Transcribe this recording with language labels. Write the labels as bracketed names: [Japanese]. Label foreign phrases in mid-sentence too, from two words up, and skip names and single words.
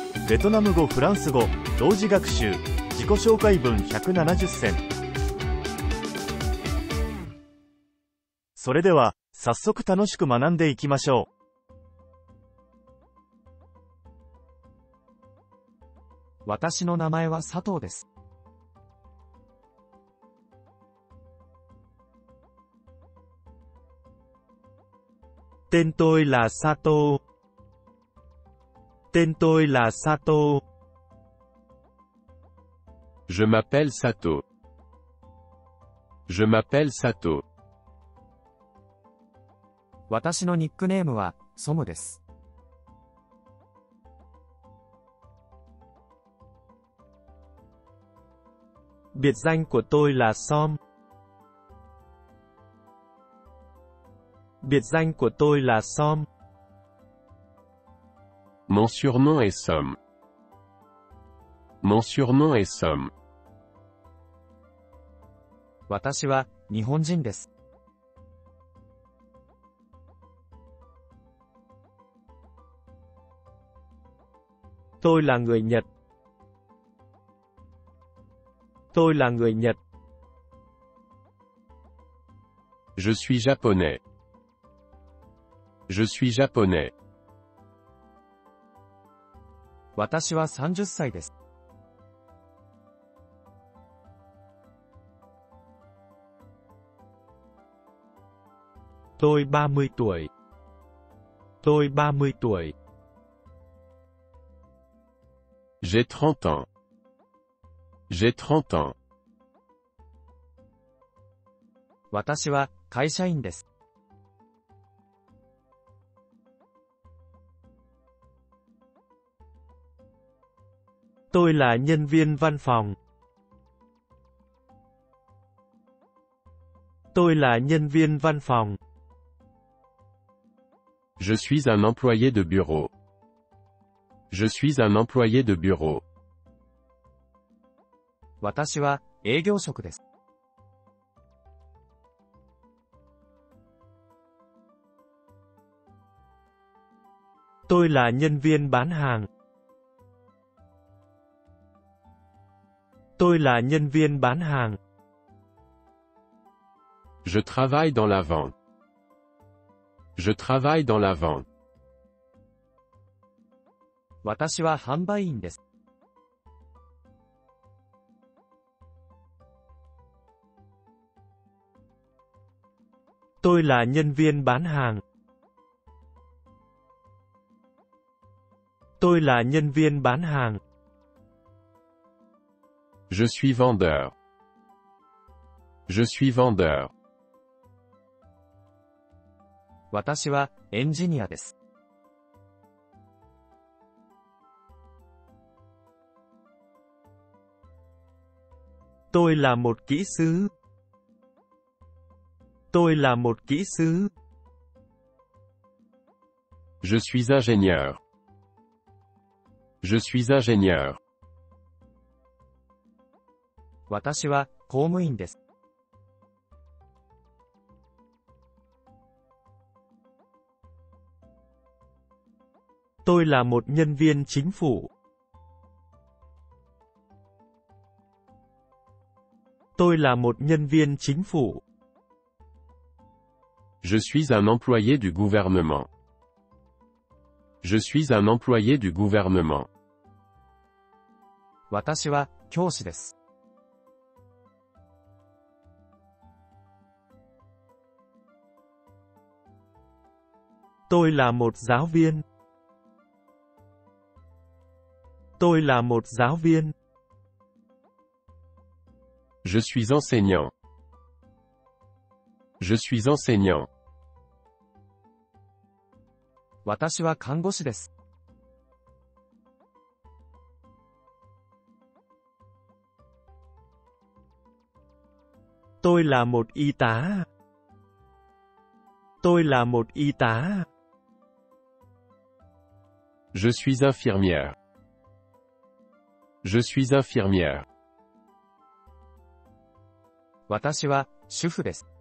[Japanese] ベトナム語、フランス語、同時学習、自己紹介文170選。それでは、早速楽しく学んでいきましょう。私の名前は佐藤です。 [Vietnamese] Tên tôi là Sato. Tên tôi là Sato. [French] Je m'appelle Sato. Je m'appelle Sato. [Japanese] 私のニックネームはソムです。 [Vietnamese] Biệt danh của tôi là Som. Biệt danh của tôi là Som. [French] Mon surnom est Som. Mon surnom est Som. [Japanese] 私は日本人です。 [Vietnamese] Tôi là người Nhật. Tôi là người Nhật. [French] Je suis japonais. Je suis japonais. [Japanese] 私は30歳です。 [Vietnamese] Tôi 30 tuổi. Tôi 30 tuổi. [French] J'ai 30 ans. J'ai 30 ans. [Japanese] 私は会社員です。 [Vietnamese] Tôi là nhân viên văn phòng. Tôi là nhân viên văn phòng. [French] Je suis un employé de bureau. Je suis un employé de bureau. [Japanese] 私は営業職です。 [Vietnamese] Tôi là nhân viên bán hàng. Tôi là nhân viên bán hàng. [French] Je travaille dans la vente. Je travaille dans la vente. [Japanese] 私は販売員です。 [Vietnamese] Tôi là nhân viên bán hàng. Tôi là nhân viên bán hàng. [French] Je suis vendeur. Je suis vendeur. [Japanese] 私はエンジニアです。 [Vietnamese] Tôi là một kỹ sư. Tôi là một kỹ sư. [French] Je suis ingénieur. Je suis ingénieur. [Japanese] 私は公務員です。 [Vietnamese] Tôi là một nhân viên chính phủ. Tôi là một nhân viên chính phủ. [French] Je suis un employé du gouvernement. Je suis un employé du gouvernement. [Japanese] 私は教師です。 [Vietnamese] Tôi là một giáo viên. Tôi là một giáo viên. [French] Je suis enseignant. Je suis enseignant. [Japanese] 私は看護師です。 [Vietnamese] Tôi là một y tá. Tôi là một y tá. [French] Je suis infirmière. Je suis infirmière. [Japanese] 私は主婦です。